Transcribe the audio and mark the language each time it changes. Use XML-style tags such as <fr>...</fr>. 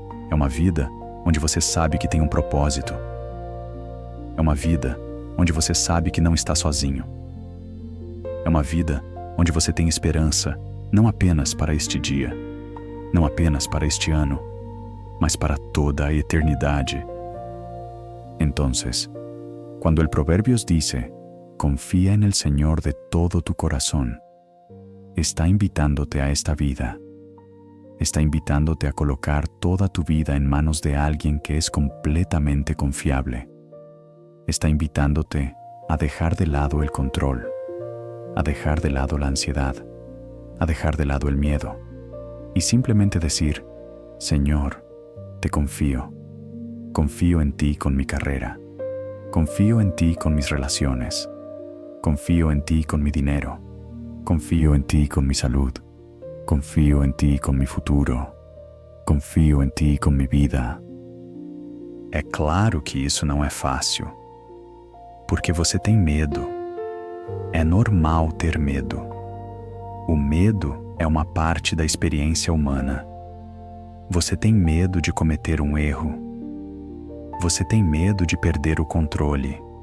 <pt>É uma vida onde você sabe que tem um propósito. É uma vida onde você sabe que não está sozinho. É uma vida onde você tem esperança, não apenas para este dia, não apenas para este ano, mas para toda a eternidade.</pt> <es>Entonces, cuando el Proverbios dice, confía en el Señor de todo tu corazón, está invitándote a esta vida. Está invitándote a colocar toda tu vida en manos de alguien que es completamente confiable. Está invitándote a dejar de lado el control, a dejar de lado la ansiedad, a dejar de lado el miedo y simplemente decir, Señor, te confío. Confío en ti con mi carrera. Confío en ti con mis relaciones. Confío en ti con mi dinero. Confío en ti con mi salud. Confío en ti con mi futuro. Confío en ti com mi vida.</es> <pt>É claro que isso não é fácil, porque você tem medo. É normal ter medo. O medo é uma parte da experiência humana. Você tem medo de cometer um erro. Você tem medo de perder o controle.</pt>